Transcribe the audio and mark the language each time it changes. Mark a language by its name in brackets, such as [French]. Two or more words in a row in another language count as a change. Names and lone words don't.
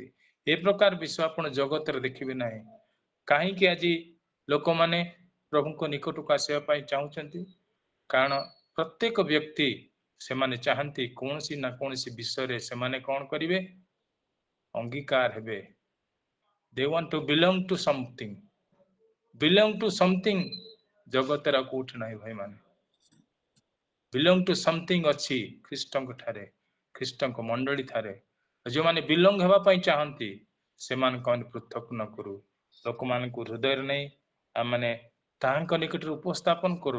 [Odia] ଏ ପ୍ରକାର ବିଷୟ ଆପଣ ଜଗତରେ ଦେଖିବେ ନାହିଁ। କାହିଁକି ଆଜି ଲୋକମାନେ ପ୍ରଭୁଙ୍କ ନିକଟକୁ ଆସିବା ପାଇଁ ଚାହୁଁଛନ୍ତି? କାରଣ ପ୍ରତ୍ୟେକ ବ୍ୟକ୍ତି ସେମାନେ ଚାହାନ୍ତି କୌଣସି ନା କୌଣସି ବିଷୟରେ ସେମାନେ କଣ କରିବେ? ଅଙ୍ଗୀକାର ହେବେ। [English] They want to belong to something. Belong to something [Odia] ଜଗତରେ ଆଉ କୋଉଠି ନାହିଁ ଭାଇମାନେ। [English] belong to something [Odia] ଅଛି ଖ୍ରୀଷ୍ଟଙ୍କ ଠାରେ, ଖ୍ରୀଷ୍ଟଙ୍କ ମଣ୍ଡଳୀ ଠାରେ। ଯେଉଁମାନେ ବିଲଙ୍ଗ ହେବା ପାଇଁ ଚାହାନ୍ତି ସେମାନଙ୍କୁ ଆମେ ପୃଥକ ନ କରୁ। ଲୋକମାନଙ୍କୁ ହୃଦୟରେ ନେଇ ଆମମାନେ ତାହାଙ୍କ ନିକଟରେ ଉପସ୍ଥାପନ କରୁ।